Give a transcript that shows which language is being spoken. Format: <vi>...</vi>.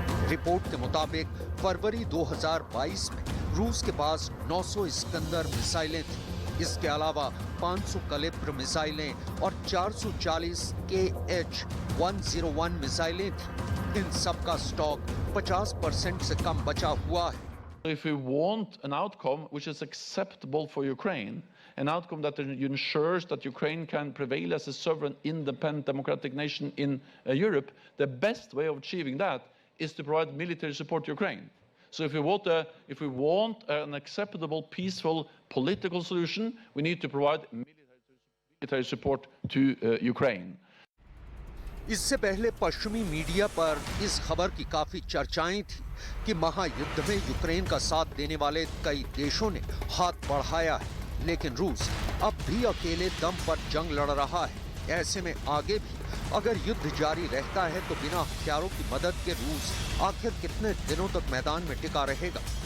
<hi>Report के मुताबिक फरवरी 2022 में रूस के पास 900 इस्कंदर मिसाइलें थी। इसके अलावा 500 कैलिबर मिसाइलें और 440 KH-101 मिसाइलें थी। इन सब का स्टॉक 50% से कम बचा हुआ है।</hi> <en>If we want an outcome which is acceptable for Ukraine, an outcome that ensures that Ukraine can prevail as a sovereign, independent, democratic nation in Europe, the best way of achieving that is to provide military support to Ukraine. So if we want an acceptable, peaceful political solution, we need to provide military support to Ukraine.</en> <hi>इससे पहले पश्चिमी media पर इस खबर की काफी चर्चाएं थी कि महायुद्ध में यूक्रेन का साथ देने वाले कई देशों ने हाथ बढ़ाया है, लेकिन रूस अब भी अकेले दम पर जंग लड़ रहा है। ऐसे में आगे भी अगर युद्ध जारी रहता है तो बिना हथियारों की मदद के रूस आखिर कितने दिनों तक मैदान में टिका रहेगा।</hi>